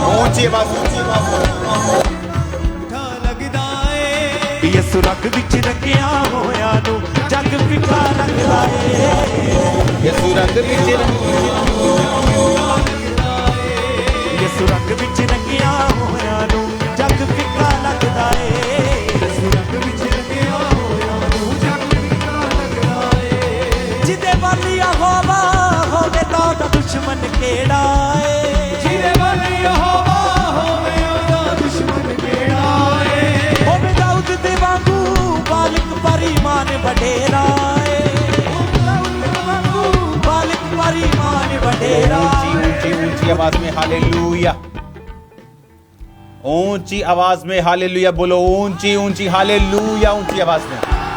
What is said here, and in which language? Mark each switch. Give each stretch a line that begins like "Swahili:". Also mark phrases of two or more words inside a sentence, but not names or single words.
Hindi: ऊंची आवाज
Punjabi: ਮਿੱਠਾ ਲੱਗਦਾ ਏ ਯਿਸੂ ਰੰਗ ਵਿੱਚ ਰੰਗਿਆ ਹੋਇਆਂ ਨੂੰ ਜਗ ਫਿੱਕਾ ਲੱਗਦਾ ਏ ਯਿਸੂ ਰੰਗ ਵਿੱਚ ਯਿਸੂ ਰੰਗ ਵਿੱਚ ਰੰਗਿਆ ਹੋਇਆਂ ਨੂੰ ਜਗ ਫਿੱਕਾ ਲੱਗਦਾ ਏ ਯਿਸੂ ਰੰਗ ਵਿੱਚ ਰੰਗਿਆ ਹੋਇਆਂ ਨੂੰ ਜਗ ਫਿੱਕਾ ਲੱਗਦਾ ਏ ਜਿਹਦੇ ਵੱਲ ਯਹੋਵਾ ਹੋਵੇ ਤਾਂ ਉਹਦਾ ਦੁਸ਼ਮਣ ਕਿਹੜਾ ਏ ਜਿਹਦੇ ਵੱਲ ਯਹੋਵਾ ਹੋਵੇ ਉਹਦਾ ਦੁਸ਼ਮਣ ਕਿਹੜਾ ਏ ਹੋਵੇ ਦਾਊਦ ਦੇ ਵਾਂਗੂ ਬਾਲਕ ਪਰ ਈਮਾਨ ਵਡੇਰਾ ਏ ਹੋਵੇ ਦਾਊਦ ਦੇ ਵਾਂਗੂ ਬਾਲਕ ਪਰ ਈਮਾਨ ਵਡੇਰਾ
Hindi: ऊंची ऊंची आवाज में हालेलुया ऊंची आवाज में हालेलुया बोलो ऊंची ऊंची हालेलुया ऊंची आवाज में